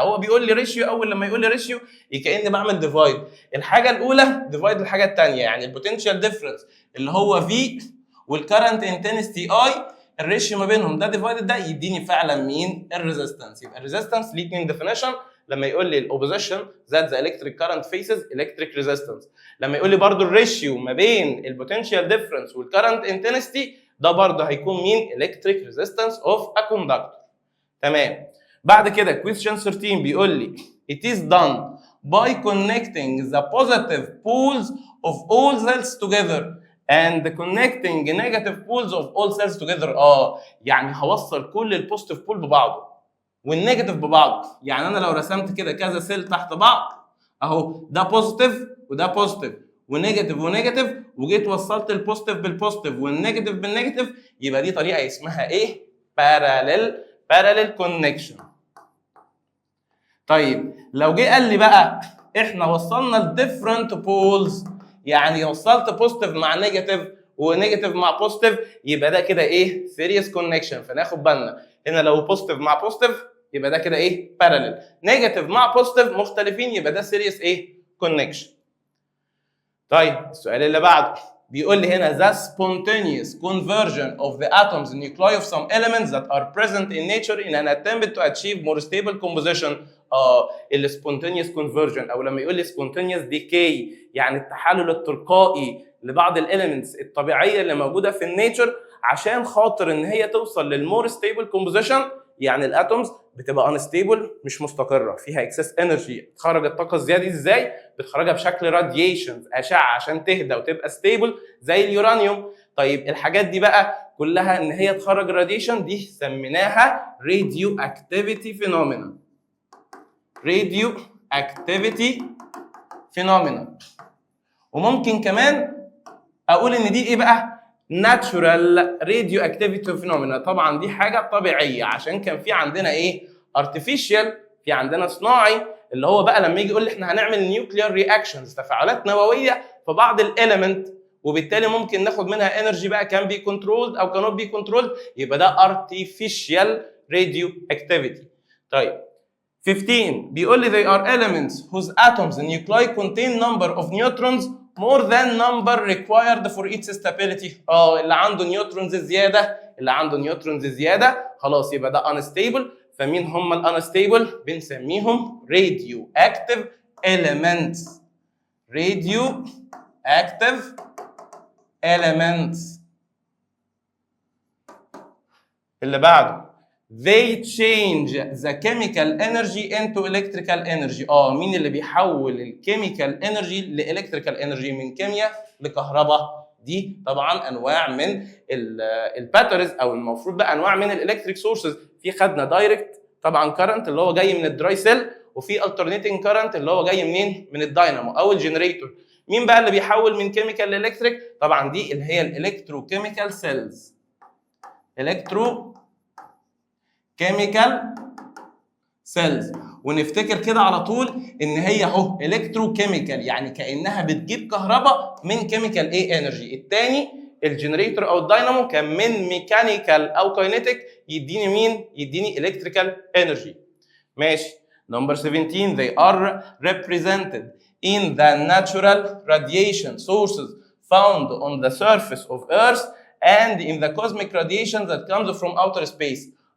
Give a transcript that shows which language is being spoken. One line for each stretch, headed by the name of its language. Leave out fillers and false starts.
Arabic: هو بيقول لي ريشيو، اول لما يقول لي ريشيو كاني بعمل ديفايد الحاجه الاولى ديفايد الحاجه الثانيه، يعني البوتنشال ديفرنس اللي هو في والكرنت انتنسيتي اي الريشيو ما بينهم ده ديفايد ده يديني فعلا مين؟ الريزيستنس. يبقى الريزيستنس ليه اثنين ديفينيشن، لما يقول لي
English: الاوبوزيشن that the electric current faces electric resistance,
Arabic: لما يقول لي برضو الريشيو ما بين البوتنشال ديفرنس والكرنت انتنسيتي ده برضه هيكون مين؟
English: electric resistance of a conductor.
Arabic: تمام. بعد كده
English: question 13
Arabic: بيقول لي
English: it is done by connecting the positive poles of all cells together and connecting negative poles of all cells together.
Arabic: يعني هوصل كل البوزيتيف بول ببعضه والنيجاتيف ببعضه. يعني انا لو رسمت كده كذا سيل تحت بعض اهو، ده بوزيتيف وده بوزيتيف ونيجاتيف ونيجاتيف، وجيت وصلت البوزيتيف بالبوزيتيف والنيجاتيف بالنيجاتيف، يبقى دي طريقه اسمها ايه؟ باراليل كونكشن. طيب لو جه قال لي بقى احنا وصلنا الديفرنت بولز، يعني وصلت بوزيتيف مع نيجاتيف ونيجاتيف مع بوزيتيف، يبقى ده كده ايه؟ سيريس كونكشن. فناخد بالنا هنا لو بوزيتيف مع بوزيتيف يبقى ده كده ايه؟ باراليل، نيجاتيف مع بوزيتيف مختلفين يبقى ده سيريس ايه؟ كونكشن. طيب السؤال اللي بعده بيقول لي هنا
English: the spontaneous conversion of the atoms nuclei of some elements that are present in nature in an attempt to achieve more stable composition.
Arabic: ال spontaneous conversion او لما يقول لي spontaneous decay يعني التحلل التلقائي لبعض الاليمنتس الطبيعيه اللي موجوده في النيتشر عشان خاطر ان هي توصل للمور ستيبل كومبوزيشن. يعني الاتومز بتبقى انستيبل مش مستقره فيها اكسس انرجي، بتخرج الطاقه الزياده ازاي؟ بتخرجها بشكل راديشنز اشعه عشان تهدى وتبقى ستيبل زي اليورانيوم. طيب الحاجات دي بقى كلها ان هي تخرج راديشن دي سميناها راديو اكتيفيتي فينومينا.
English: Radioactivity phenomena.
Arabic: وممكن كمان اقول ان دي ايه بقى؟ ناتشورال راديو اكتيفيتي فينومينا. طبعا دي حاجه طبيعيه عشان كان في عندنا ايه؟ ارتفيشال، في عندنا صناعي، اللي هو بقى لما يجي يقول لي احنا هنعمل نيوكلير رياكشنز تفاعلات نوويه في بعض الاليمنت وبالتالي ممكن ناخد منها انرجي بقى كان بي كنترولد او كانوت بي كنترولد، يبقى ده ارتفيشال راديو اكتيفيتي. طيب 15 بيقول لي
English: they are elements whose atoms and nuclei contain number of neutrons more than number required for its stability.
Arabic: اللي عنده نيوترونز زياده، اللي عنده نيوترونز زياده خلاص يبقى ده unstable. فمين هم الانستيبل؟ بنسميهم radioactive elements.
English: radioactive elements.
Arabic: اللي بعده
English: they change the chemical energy into electrical energy.
Arabic: مين اللي بيحول الكيميكال انرجي لالكتريكال انرجي؟ من كيمياء لكهرباء. دي طبعا انواع من الباتريز او المفروض بقى انواع من الالكتريك سورسز. في خدنا دايركت طبعا كارنت اللي هو جاي من الدراي سيل، وفي alternating كارنت اللي هو جاي منين؟ من الداينامو او الجنريتور. مين بقى اللي بيحول من كيميكال لالكتريك؟ طبعا دي اللي هي الالكتروكيميكال سيلز. كيميكال سيلز. ونفتكر كده على طول ان هي اهو الكتروكيميكال يعني كانها بتجيب كهرباء من كيميكال ايه انرجي. الثاني الجنريتور او الداينامو كان من ميكانيكال او كاينيتيك يديني مين؟ يديني الكتريكال انرجي. ماشي.
English: Number 17 they are represented in the natural radiation sources found on the surface of Earth and in the cosmic radiation that comes from outer space.